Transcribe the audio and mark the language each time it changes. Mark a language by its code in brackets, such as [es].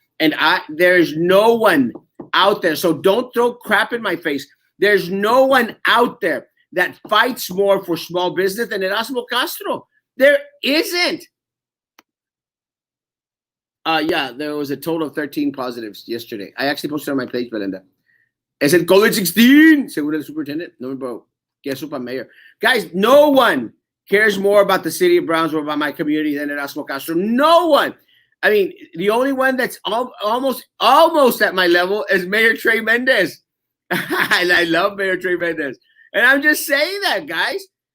[en] And there's no one out there. So don't throw crap in my face. There's no one out there that fights more for small business than Erasmo Castro. There isn't. Yeah, there was a total of 13 positives yesterday. I actually posted on my page, Belinda. [es] Es el COVID-16, según el superintendent. No, bro. Que super mayor. [en] Guys, no one cares more about the city of Brownsville, about my community, than Erasmo Castro. No one. I mean, the only one that's almost at my level is Mayor Trey Mendez. I love Mayor Trey Mendez. And I'm just saying that, guys.